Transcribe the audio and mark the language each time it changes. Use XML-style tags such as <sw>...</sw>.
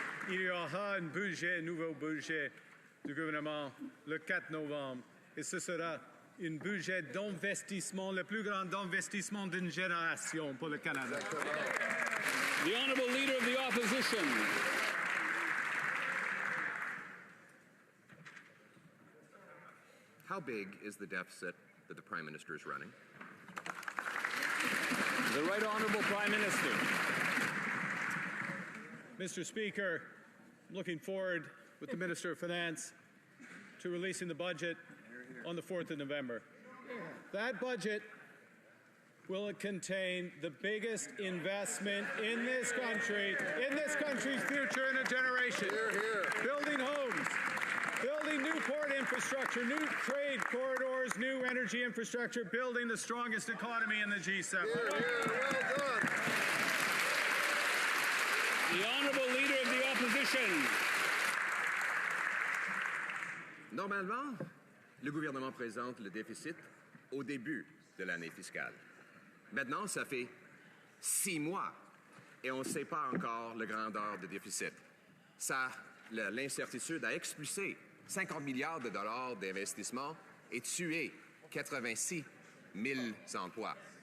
<fr>Il y aura un nouveau budget du gouvernement le 4 novembre et ce sera un budget d'investissement, le plus grand investissement d'une génération pour le Canada.</fr> <en>The Honourable Leader of the Opposition. How big is the deficit that the Prime Minister is running? The Right Honourable Prime Minister. Mr. Speaker, I'm looking forward with the Minister of Finance to releasing the budget on the 4th of November. That budget will contain the biggest investment in this country's future in a generation. Building homes, building new port infrastructure, new trade corridors, new energy infrastructure, building the strongest economy in the G7. The Honourable Leader of the Opposition.</en> <fr>Normalement, le gouvernement présente le déficit au début de l'année fiscale. Maintenant, ça fait 6 mois et on ne sait pas encore la grandeur du déficit. L'incertitude a expulsé 50 milliards de dollars d'investissement et tué 86 000 emplois.</fr>